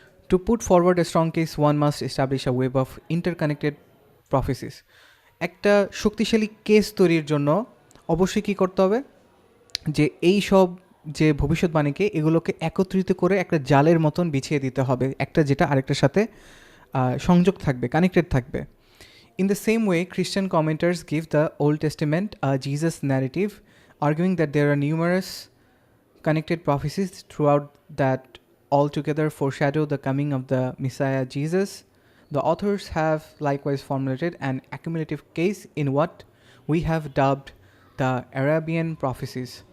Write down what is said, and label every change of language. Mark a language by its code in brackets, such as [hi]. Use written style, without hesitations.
[en] To put forward a strong case, one must establish a web of interconnected prophecies. [bn] একটা শক্তিশালী case তৈরির জন্য অবশ্যই কী করতে হবে, যে এই সব যে ভবিষ্যৎবাণীকে এগুলোকে একত্রিত করে একটা জালের মতন বিছিয়ে দিতে হবে, একটা যেটা আরেকটার সাথে সংযোগ থাকবে, কানেক্টেড থাকবে. [en] In the same way, Christian commenters give the Old Testament a Jesus narrative, arguing that there are numerous connected prophecies throughout that altogether foreshadow the coming of the Messiah Jesus. The authors have likewise formulated an accumulative case in what we have dubbed the Arabian prophecies.